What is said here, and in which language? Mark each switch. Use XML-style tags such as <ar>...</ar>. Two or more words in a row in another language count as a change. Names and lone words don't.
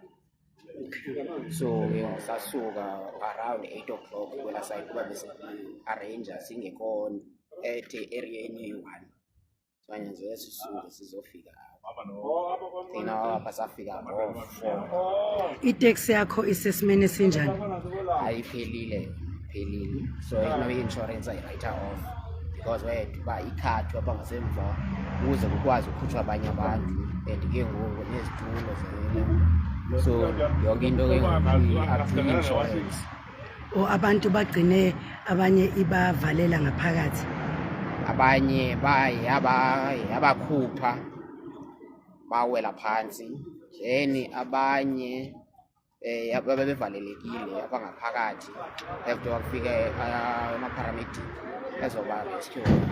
<xh>So sasuka</xh> <en>around 8 o'clock</en> <xh>kwela side kuba bese arrange singekho area-ni eyi-1, sanyanzeleka sisuke sizofika thina basafika ngo-4.</xh> <zu>Iteksi yakho isesimeni esinjani?</zu> <xh>Ayiphelile. So i-insurance ayi-</xh> <en>write off because</en> <xh>uba ikhathi apha ngasemva ukuze kukwazi ukukhutshwa abanye abantu and ke ngoku nezitulo so yonke into ke i-insurance.</xh> <zu>Abantu bagcine abanye ibavalela ngaphakathi,</zu> <xh>abanye yabakhupha bawela phansi, then abanye babevalelekile apha ngaphakathi after wakufika ama-paramedic ezoba rescue.</xh>